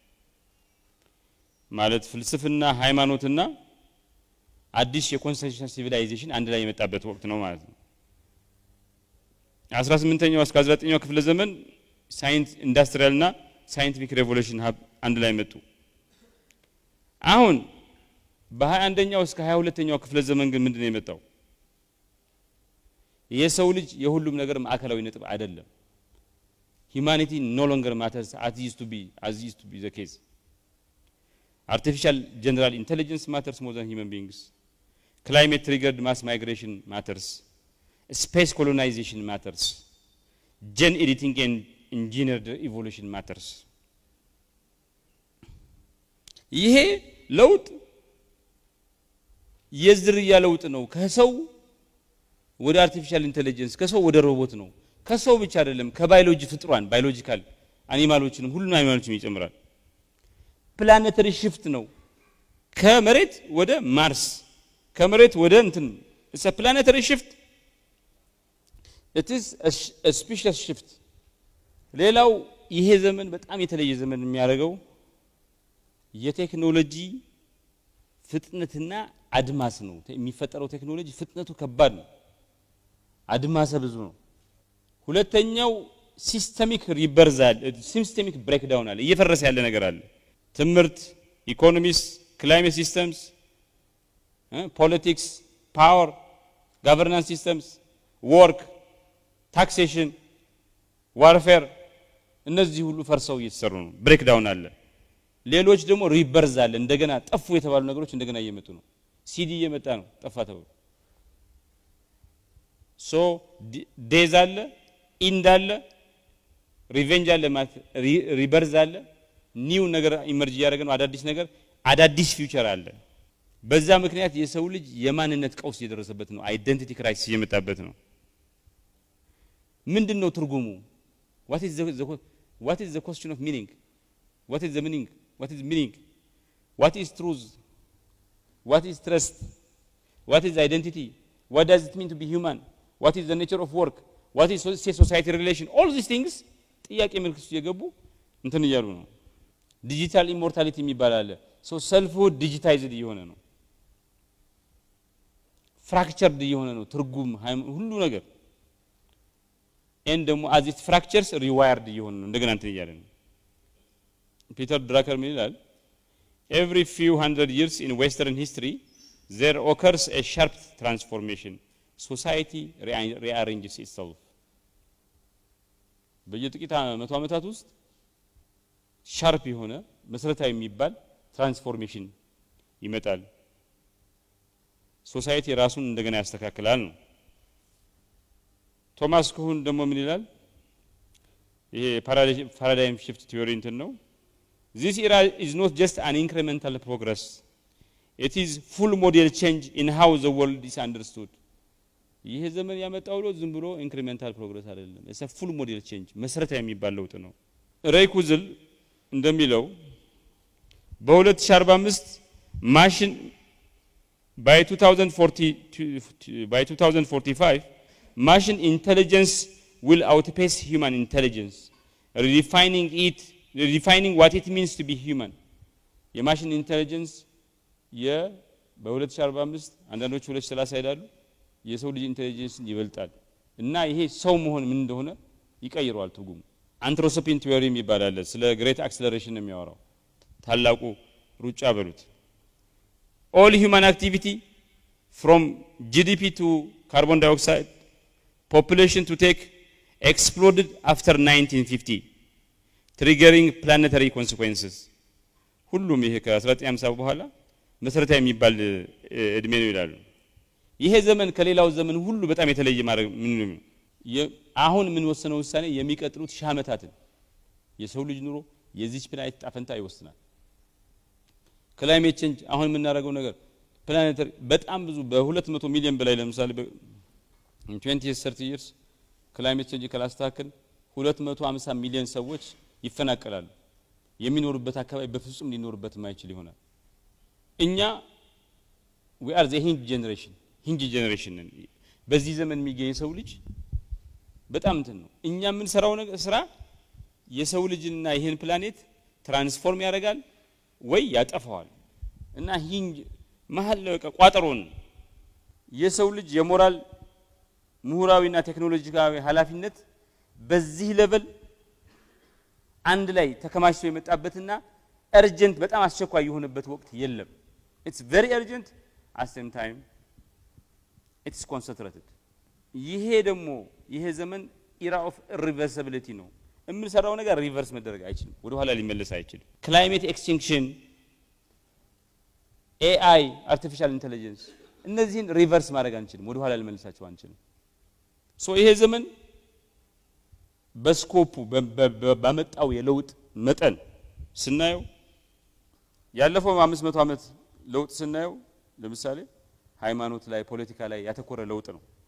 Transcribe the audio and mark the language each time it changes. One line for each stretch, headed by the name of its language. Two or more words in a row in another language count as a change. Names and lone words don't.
Amharic: ማለት ፍልስፍና ሃይማኖትና አዲስ የኮንሰንሰስ ሲቪላይዜሽን አንድ ላይ የመጣበት ወቅት ነው ማለት ነው 18ኛው እስከ 19ኛው ክፍለ ዘመን ሳይንስ ኢንዱስትሪያልና
English: scientific revolution
Amharic: አንድ ላይ መጡ አሁን በ21ኛው እስከ 22ኛው ክፍለ ዘመን ግን ምንድነው የመጣው የሰው ልጅ የሁሉም ነገር ማዕከላዊ ነጥብ አይደለም
English: humanity no longer matters as used to be the case artificial general intelligence matters more than human beings climate triggered mass migration matters space colonization matters gene editing and engineered evolution matters
Amharic: ይሄ ለውጥ የዝርያ ለውጥ ነው ከሰው ወደ
English: artificial intelligence
Amharic: ከሰው ወደ ሮቦት ነው ከሰው ብቻ አይደለም ከባዮሎጂ ፍጥሯን ባዮሎጂካል አኒማሎችንም ሁሉን አኒማሎችንም ይጨምራል
English: planetary shift
Amharic: ነው ከመሬት ወደ ማርስ ከመሬት ወደ እንትን
English: it's a planetary shift it is a species shift
Amharic: ሌላው ይሄ ዘመን በጣም የተለየ ዘመን የሚያደርገው የቴክኖሎጂ ፍጥነትና አድማስ ነው የሚፈጠረው ቴክኖሎጂ ፍጥነቱ ከባድ ነው አድማሰ ብዙ ነው ሁለተኛው
English: systemic rebirth systemic breakdown
Amharic: አለ እየፈረሰ ያለ ነገር አለ ትምህርት ኢኮኖሚክስ
English: climate systems politics power governance systems work taxation warfare
Amharic: እነዚህ ሁሉ ፈርሰው እየተሰሩ ነው
English: break down
Amharic: አለ ሌሎች ደግሞ ሪበርዝ አለ እንደገና ጠፉ የተባሉ ነገሮች እንደገና እየመጡ ነው ሲዲ እየመጣ ነው ጠፋ ተብሎ ሶ ዴዝ አለ ኢንድ አለ ሪቬንጅ አለ ማለት ሪበርዝ አለ ኒው ነገር ኢመርጅ ያደረገ ነው አዳዲስ ነገር አዳዲስ ፊውቸር አለ በዛ ምክንያት የሰው ልጅ የማንነት ቀውስ እየደረሰበት ነው
English: identity crisis
Amharic: እየመጣበት ነው ምንድነው ትርጉሙ
English: what is the question of meaning what is the meaning what is truth what is trust what is identity what does it mean to be human what is the nature of work what is society relation all these things
Amharic: ጥያቄ ምልክት እየገቡ እንትን ይያሉ ነው
English: digital immortality
Amharic: የሚባል አለ
English: so selfhood digitized
Amharic: እየሆነ ነው
English: fractured
Amharic: እየሆነ ነው ትርጉም ሁሉ ነገር
English: and ደግሞ as it fractures rewired
Amharic: እየሆነ ነው እንደገና እንትን ይያለ ነው ፒተር ድራከር ምን ይላል
English: every few hundred years in western history there occurs a sharp transformation society rearranges itself
Amharic: በየጥቂት መቶ ዓመታት ውስጥ ሻርፕ የሆነ መሰረታዊ የሚባል ትራንስፎርሜሽን ይመጣል ሶሳይቲ ራሱን እንደገና ያስተካክላል ነው ቶማስ ኩህን ደግሞ ምን ይላል ይሄ
English: paradigm shift theory
Amharic: እንትን ነው
English: this era is not just an incremental progress it is full model change in how the world is understood
Amharic: ይሄ ዘመን ያመጣው ነው ዝም ብሎ
English: incremental progress
Amharic: አይደለም
English: it's a full model change
Amharic: መሰረታዊ የሚባል ለውጥ ነው ሬይ ኩዝል እንደሚለው
English: በ2045 ማሽን by 2045 machine intelligence will outpace human intelligence redefining what it means to be human
Amharic: የማሽን ኢንተለጀንስ በ2045 አንዳንዶች 2030 ይላሉ የሰው ልጅ ኢንተለጀንስ ይበልጣል እና ይሄ ሰው መሆን ምን እንደሆነ ይቀይረዋል ትርጉሙ
English: anthropocene theory
Amharic: የሚባል ስለ
English: great acceleration
Amharic: የሚያወራው ታላቁ ሩጫ በሉት
English: all human activity from GDP to carbon dioxide population to take exploded after 1950 triggering planetary consequences
Amharic: ሁሉም ይሄ ከ1950 በኋላ መሰረታዊ የሚባል እድሜ ነው ይላሉ ይሄ ዘመን ከሌላው ዘመን ሁሉ በጣም የተለየ ማድረግ ምን አሁን ምን ወሰነው ውሳኔ የሚቀጥሉት ሺህ ዓመታትን የሰው ልጅ ኑሮ የዚች ፕላኔት ጣፈንታ ይወስናል
English: climate change
Amharic: አሁን የምናደርገው ነገር ፕላኔተሪ በጣም ብዙ በ200 ሚሊዮን በላይ ለምሳሌ
English: in 20-30 years climate change
Amharic: ካላስተካከል 250 ሚሊዮን ሰዎች ይፈናቀላሉ የሚኖሩበት አካባቢ በፍጹም ሊኖርበት ማይችል ይሆናል እኛ
English: we are the hinge generation
Amharic: በዚህ ዘመን የሚገኝ ሰው ልጅ በጣም እንትን ነው እኛ ምን ሰራው ነገር ስራ የሰው ልጅና ይሄን ፕላኔት ትራንስፎርም ያደርጋል ወይ ያጠፋዋል እና ሂንጅ መሐል ቋጠሮን የሰው ልጅ የሞራል ምሁራዊና ቴክኖሎጂካዊ ኃላፊነት በዚህ ሌቭል አንድ ላይ ተከማችቶ የመጣበትና urgent በጣም አስቸኳይ የሆነበት ወቅት የለም
English: it's very urgent at the same time it's concentrated
Amharic: ይሄ ደግሞ ይሄ ዘመን
English: era of irreversibility
Amharic: ነው እምንሰራው ነገር ሪቨርስ መደረግ አይችልም ወደ ኋላ ሊመለስ አይችልም
English: climate extinction AI artificial intelligence
Amharic: እነዚህን ሪቨርስ ማድረግ አንችልም ወደ ኋላ ሊመለሳቸው አንችልም ሶ ይሄ ዘመን በስኮፑ በመጣው የለውጥ መጠን ስናየው ያለፈው 500 ዓመት ለውጥ ስናየው ለምሳሌ ሃይማኖት ላይ ፖለቲካ ላይ ያተኮረ ለውጥ ነው